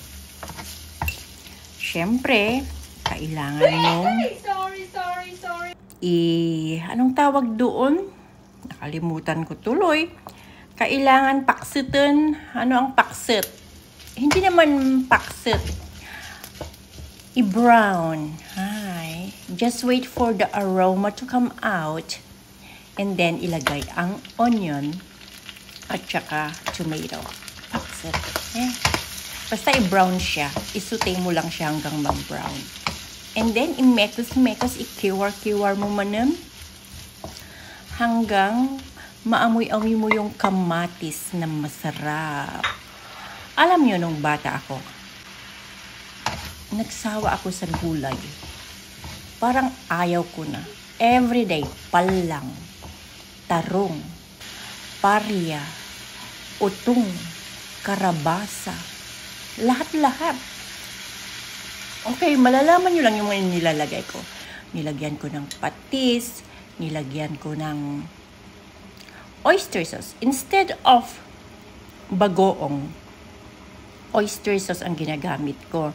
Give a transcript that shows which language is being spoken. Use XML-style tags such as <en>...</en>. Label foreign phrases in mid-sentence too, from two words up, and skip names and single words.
<tl>Siyempre, kailangan mong anong tawag doon? Nakalimutan ko tuloy. Kailangan paksitin. Ano ang paksit? Hindi naman paksit. I-brown. Hi.</tl> <en>Just wait for the aroma to come out. And then,</en> <tl>ilagay ang onion at saka tomato. Paksit. Basta i-brown siya. Isutay mo lang siya hanggang mag-brown.</tl> <en>And then,</en> <tl>i-mekos-mekos, i-kiwar-kiwar mo manam hanggang maamoy-amoy mo yung kamatis na masarap. Alam niyo, nung bata ako, nagsawa ako sa gulay. Parang ayaw ko na. Everyday, palang,</tl> <ilo>tarong, parya, utong, karabasa,</ilo> <tl>lahat-lahat. Okay, malalaman nyo lang yung mga nilalagay ko. Nilagyan ko ng patis, nilagyan ko ng</tl> <en>oyster sauce.</en> <tl>Instead of bagoong,</tl> <en>oyster sauce</en> <tl>ang ginagamit ko.</tl>